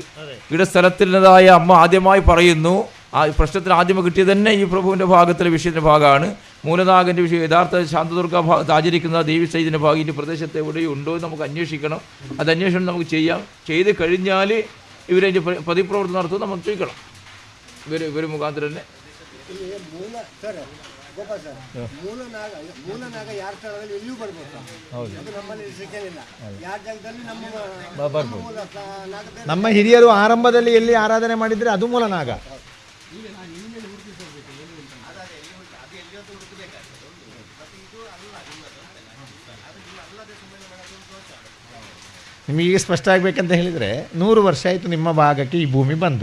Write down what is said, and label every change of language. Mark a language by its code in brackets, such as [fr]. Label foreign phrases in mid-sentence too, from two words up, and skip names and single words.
[ml] ഇവിടെ സ്ഥലത്തിൻ്റെതായ അമ്മ ആദ്യമായി പറയുന്നു. ആ പ്രശ്നത്തിന് ആദ്യം കിട്ടിയത് തന്നെ ഈ പ്രഭുവിൻ്റെ ഭാഗത്തിലെ വിഷയത്തിൻ്റെ ഭാഗമാണ്. മൂലനാഗൻ്റെ വിഷയം യഥാർത്ഥ ശാന്തദുർഗ ആചരിക്കുന്ന ദേവി സൈദിൻ്റെ ഭാഗം ഈ പ്രദേശത്ത് എവിടെയും ഉണ്ടോ എന്ന് നമുക്ക് അന്വേഷിക്കണം. അത് അന്വേഷണം നമുക്ക് ചെയ്യാം. ചെയ്ത് കഴിഞ്ഞാൽ ഇവരതിൻ്റെ പ്രതിപ്രവർത്തനം നടത്തും നമുക്ക് ചോദിക്കണം. ഇവർ മുഖാന്തരം തന്നെ [kn] ಮೂಲನಾಗ ಯಾರ ಸ್ಥಳದಲ್ಲಿ ಎಲ್ಲಿಯೂ ಬರ್ಬೋದು. ಅದು ನಮ್ಮಲ್ಲಿ ರಿಸ್ಟ್ರಿಕ್ಷನ್ ಇಲ್ಲ. ಯಾರ ಜಾಗದಲ್ಲಿ ನಮ್ಮ ಹಿರಿಯರು ಆರಂಭದಲ್ಲಿ ಎಲ್ಲಿ ಆರಾಧನೆ ಮಾಡಿದರೆ ಅದು ಮೂಲನಾಗ. ನಿಮಗೆ ಸ್ಪಷ್ಟ ಆಗಬೇಕಂತ ಹೇಳಿದರೆ 100 ವರ್ಷ ಆಯಿತು ನಿಮ್ಮ ಭಾಗಕ್ಕೆ ಈ ಭೂಮಿ ಬಂದು.